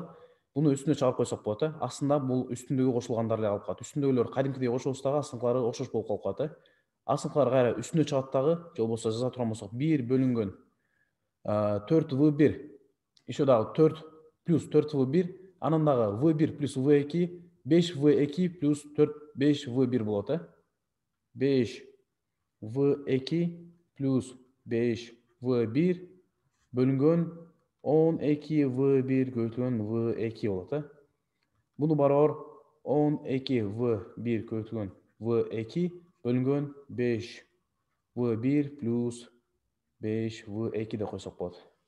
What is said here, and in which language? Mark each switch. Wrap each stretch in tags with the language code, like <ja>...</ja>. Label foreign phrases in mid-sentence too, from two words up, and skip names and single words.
<ky>Буну үстүнө чыгарып койсок болот. Астында бул үстүндөгү кошулгандар эле калып калат. Үстүндөгүлөр кадимкидей кошобуз дагы, астыңкылары окшош болуп калып калат. Астыңкылар кайра үстүнө чыгат дагы, же болбосо жаза турган болсок 1 бөлүнгөн 4v1 еще дагы 4 плюс 4v1 анан дагы v1 плюс v2 5v2 плюс 4 5v1 болот 5v2 плюс 5v1 бөлүнгөн 12v1 көбөйтүлгөн v2 болот Буну барабар 12v1 көбөйтүлгөн v2 бөлүнгөн 5v1 плюс 5v2 деп койсок болот.</ky>